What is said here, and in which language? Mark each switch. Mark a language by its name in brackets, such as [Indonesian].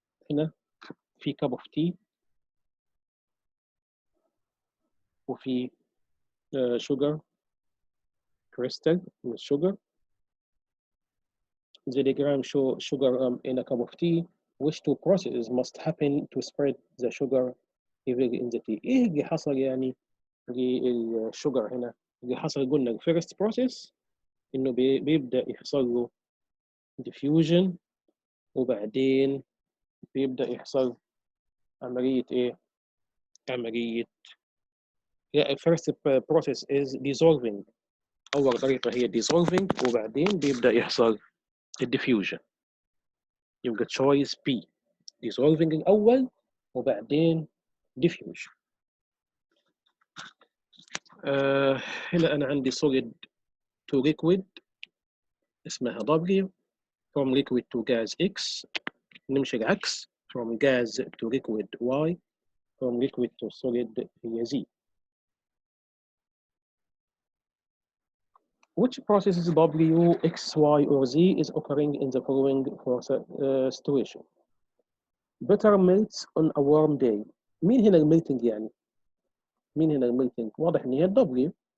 [Arabic] هنا في [English] cup of tea [Arabic] وفي [English] sugar crystal with sugar. The diagram show sugar in a cup of tea. Which two processes must happen to spread the sugar evenly in the tea؟ [Arabic] ايه اللي حصل يعني للشوجر هنا؟ اللي حصل قلنا الفيرست بروسيس انه بيبدا يحصل له diffusion وبعدين بيبدا يحصل عمليه ايه؟ عمليه [English] first process is dissolving. [Arabic] اول طريقه هي dissolving وبعدين بيبدا يحصل الديفيوجن. يبقى choice B dissolving الاول وبعدين diffusion. هنا انا عندي [English] solid to liquid [Arabic] اسمها W، [English] from liquid to gas [Arabic] X. نمشي العكس [English] from gas to liquid Y، from liquid to solid هي Z. Which processes W, X, Y, or Z is occurring in the following situation? Butter melts on a warm day. [Arabic] مين هنا الميلتنج يعني؟ مين هنا الميلتنج؟ واضح ان هي W.